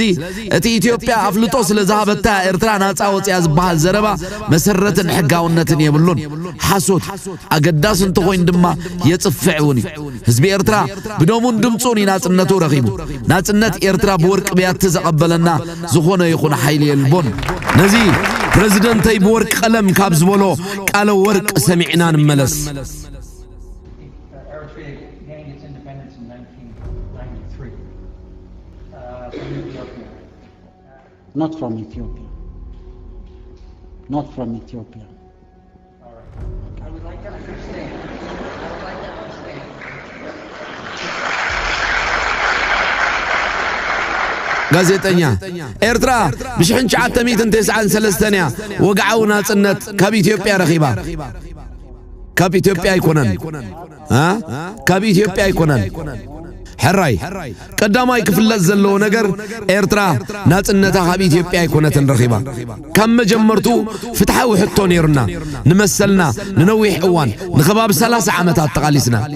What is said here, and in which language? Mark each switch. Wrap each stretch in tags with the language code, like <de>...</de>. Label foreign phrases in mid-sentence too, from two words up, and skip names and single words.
<ti>እቲ ኢትዮጵያ ኣፍልጦ ስለ ዝሃበታ ኤርትራ ናጻ ወፅያ ዝበሃል ዘረባ መሰረትን ሕጋውነትን የብሉን ሓሶት ኣገዳሲ እንተኾይኑ ድማ የጽፍዕ እውን እዩ ህዝቢ ኤርትራ ብደሙን ድምፁን ናጽነቱ ረኺቡ ናጽነት ኤርትራ ብወርቂ ብያቲ ዘቐበለና ዝኾነ ይኹን ሓይሊ የልቦን ነዚ ፕሬዚደንተይ ብወርቂ ቀለም ካብ ዝበሎ ቃለ ወርቅ ሰሚዕና ንመለስ</ti> <en>Not from Ethiopia. Not from Ethiopia. All right. I would like to understand.</en> <ti>ጋዜጠኛ ኤርትራ ብ1993 ወግዓው ናጽነት ካብ ኢትዮጵያ ረኺባ ካብ ኢትዮጵያ ኣይኮነን ካብ ኢትዮጵያ ኣይኮነን ሕራይ ቀዳማይ ክፍለጥ ዘለዎ ነገር ኤርትራ ናጽነታ ካብ ኢትዮጵያ ኣይኮነትን ረኺባ ካብ መጀመርቱ ፍትሓዊ ሕቶ ነይሩና ንመሰልና ንነዊሕ እዋን ንኸባብ 30 ዓመታት ተቓሊስና</ti>